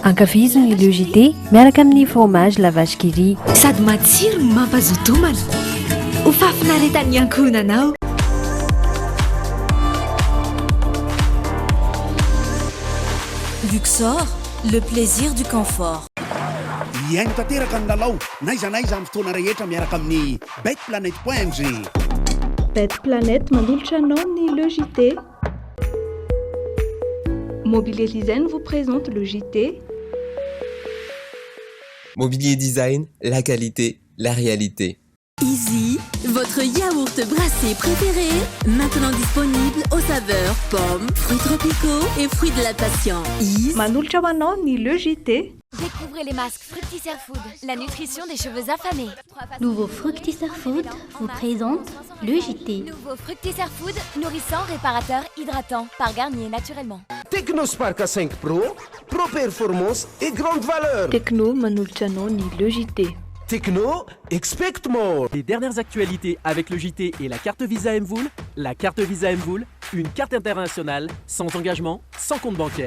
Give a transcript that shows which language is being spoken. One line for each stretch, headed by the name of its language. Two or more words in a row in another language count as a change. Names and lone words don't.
Malagasy: ankafiziny logité miaraka amin'ny fromage la vache qui rit sady matsiro mampazotomana ho fafinaretan'ny ankohonanao.
French: Luxor, le plaisir du confort.
Malagasy: iaino tanteraka ny lalao naiza naiza amin'ny fotoana rehetra miaraka amin'ny betplanet.ng. Betplanet manolotra anao ny le JT.
French: Mobilier Design vous présente le JT. Mobilier Design, la qualité, la réalité. Easy, votre yaourt brassé préféré, maintenant disponible aux saveurs pommes, fruits tropicaux et fruits de la passion.
Malagasy: Manolotra ho anao ny le JT.
French: Découvrez les masques Fructisser Food, la nutrition des cheveux affamés. Nouveau Fructisser Food vous présente le JT. Nouveau Fructisser Food, nourrissant, réparateur, hydratant, par Garnier naturellement. Technospark 5 Pro, Pro Performance et grande valeur.
Malagasy: Techno manolotra anao ny le JT.
English: Techno, expect more.
French: Les dernières actualités avec le JT et la carte Visa Mvoul. La carte Visa Mvoul, une carte internationale, sans engagement, sans compte bancaire.